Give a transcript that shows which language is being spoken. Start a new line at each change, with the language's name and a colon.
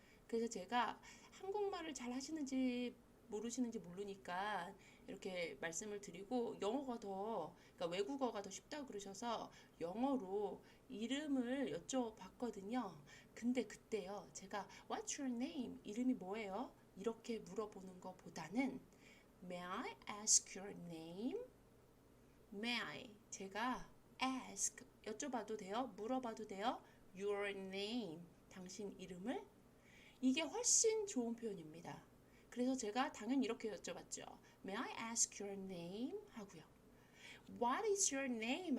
Korean: 그래서 제가 한국말을 잘 하시는지 모르시는지 모르니까 이렇게 말씀을 드리고 그러니까 외국어가 더 쉽다고 그러셔서 영어로 이름을 여쭤봤거든요. 근데 그때요, 제가
English: What's your name?
Korean: 이름이 뭐예요? 이렇게 물어보는 것보다는
English: May I ask your name? May I?
Korean: 제가 ask, 여쭤봐도 돼요? 물어봐도 돼요?
English: Your name,
Korean: 당신 이름을? 이게 훨씬 좋은 표현입니다. 그래서 제가 당연히 이렇게 여쭤봤죠.
English: May I ask your name?
Korean: 하고요.
English: What is your name?